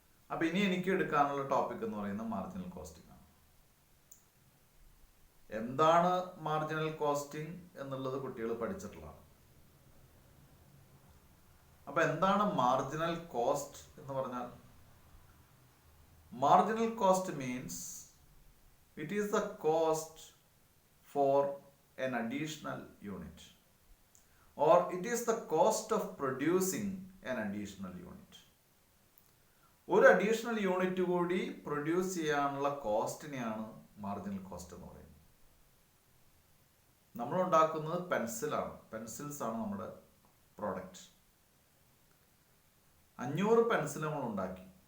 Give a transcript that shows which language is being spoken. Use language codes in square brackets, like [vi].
[ml] അപ്പൊ ഇനി എനിക്ക് എടുക്കാനുള്ള ടോപ്പിക് എന്ന് പറയുന്നത് മാർജിനൽ കോസ്റ്റിംഗ് ആണ്. എന്താണ് മാർജിനൽ കോസ്റ്റിംഗ് എന്നുള്ളത് കുട്ടികൾ പഠിച്ചിട്ടുള്ളതാണ്. അപ്പൊ എന്താണ് മാർജിനൽ കോസ്റ്റ് എന്ന് പറഞ്ഞാൽ? [en] Marginal cost means it is the cost for an additional unit, or it is the cost of producing an additional unit. [ml] ഒരു അഡീഷണൽ യൂണിറ്റ് കൂടി പ്രൊഡ്യൂസ് ചെയ്യാനുള്ള കോസ്റ്റിനെയാണ് മാർജിനൽ കോസ്റ്റ് എന്ന് പറയുന്നത്. നമ്മൾ ഉണ്ടാക്കുന്നത് പെൻസിൽസ് ആണ് നമ്മുടെ പ്രോഡക്റ്റ്. 500 പെൻസിൽ നമ്മൾ ഉണ്ടാക്കി.